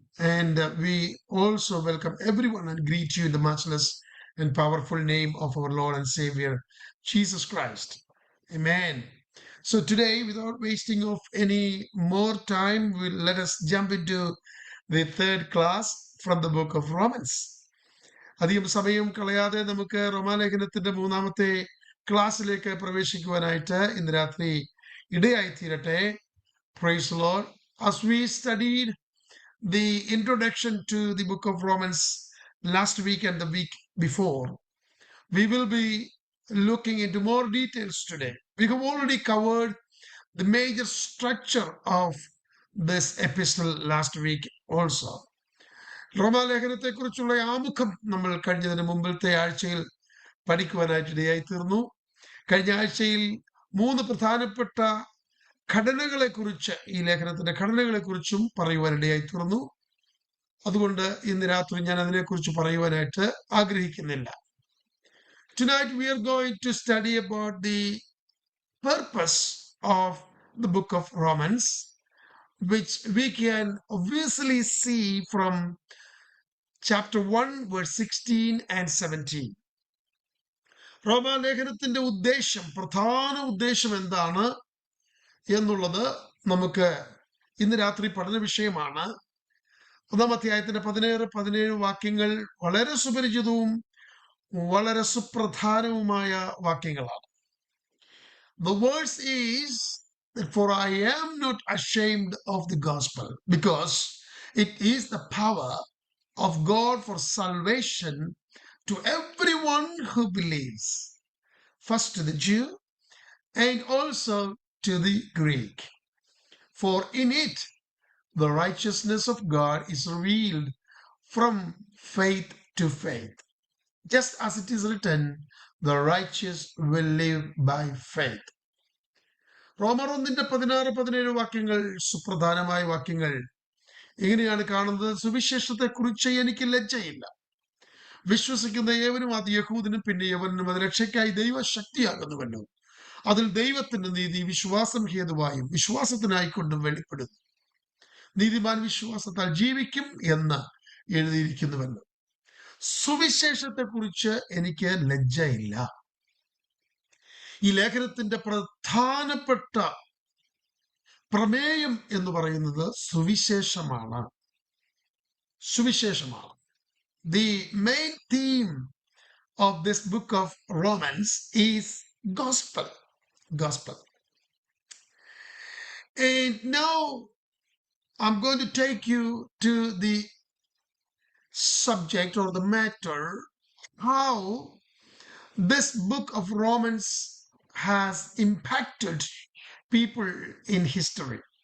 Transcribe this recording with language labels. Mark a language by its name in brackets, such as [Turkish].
[English] And we also welcome everyone and greet you in the matchless and powerful name of our Lord and Savior, Jesus Christ. Amen. So today, without wasting of any more time, let us jump into the third class from the book of Romans. [Malayalam] അധികം സമയം കളയാതെ നമുക്ക് റോമാലേഖനത്തിന്റെ മൂന്നാമത്തെ ക്ലാസ്സിലേക്ക് പ്രവേശിക്കുവാനായിട്ട് ഇന്ന് രാത്രി ഇടയായി തീരട്ടെ. [English] Praise the Lord. As we studied the introduction to the book of Romans last week and the week before, we will be looking into more details today. We have already covered the major structure of this epistle last week also. [Malayalam] റോമാലേഖനത്തെ കുറിച്ചുള്ള ആമുഖം നമ്മൾ കഴിഞ്ഞതിന് മുമ്പിലത്തെ ആഴ്ചയിൽ പഠിക്കുവാനായിട്ട് ഇടയായി തീർന്നു. കഴിഞ്ഞ ആഴ്ചയിൽ 3 പ്രധാനപ്പെട്ട ഘടനകളെ കുറിച്ച്, ഈ ലേഖനത്തിന്റെ ഘടനകളെ കുറിച്ചും പറയുവാനിടയായി തീർന്നു. അതുകൊണ്ട് ഇന്ന് രാത്രി ഞാൻ അതിനെക്കുറിച്ച് പറയുവാനായിട്ട് ആഗ്രഹിക്കുന്നില്ല. [English] Tonight we are going to study about the purpose of the book of Romans, which we can obviously see from chapter 1 verse 16 and 17. [Malayalam] റോമാലേഖനത്തിന്റെ പ്രധാന ഉദ്ദേശം എന്താണ് എന്നുള്ളത് നമുക്ക് ഇന്ന് രാത്രി പഠന വിഷയമാണ്. 1-ാം അധ്യായത്തിന്റെ 16-17 വാക്യങ്ങൾ വളരെ സുപരിചിതവും വളരെ സുപ്രധാനവുമായ വാക്യങ്ങളാണ്. [English] The verse is that for I am not ashamed of the gospel because it is the power of God for salvation to everyone who believes, first to the Jew and also to the Greek. For in it the righteousness of God is revealed from faith to faith. Just as it is written, the righteous will live by faith. [Malayalam] റോമർ 1:16-17 വാക്യങ്ങൾ സുപ്രധാനമായ വാക്യങ്ങൾ. ഇങ്ങനെയാണ് കാണുന്നത്: സുവിശേഷത്തെ കുറിച്ച് എനിക്ക് ലജ്ജയില്ല. വിശ്വസിക്കുന്ന ഏവനും, അത് യഹൂദനും പിന്നെ യവനും, അത് രക്ഷയ്ക്കായി ദൈവശക്തിയാകുന്നുവല്ലോ. അതിൽ ദൈവത്തിന്റെ നീതി വിശ്വാസം ഹേതുവായും വിശ്വാസത്തിനായിക്കൊണ്ടും വെളിപ്പെടുന്നു. നീതിമാൻ വിശ്വാസത്താൽ ജീവിക്കും എന്ന് എഴുതിയിരിക്കുന്നുവല്ലോ. സുവിശേഷത്തെ കുറിച്ച് എനിക്ക് ലജ്ജയില്ല. ഈ ലേഖനത്തിന്റെ പ്രധാനപ്പെട്ട പ്രമേയം എന്ന് പറയുന്നത് സുവിശേഷമാണ്. സുവിശേഷമാണ്. [English] The main theme of this book of Romans is gospel. Gospel. And now I'm going to take you to the subject or the matter, how this book of Romans has impacted people in history.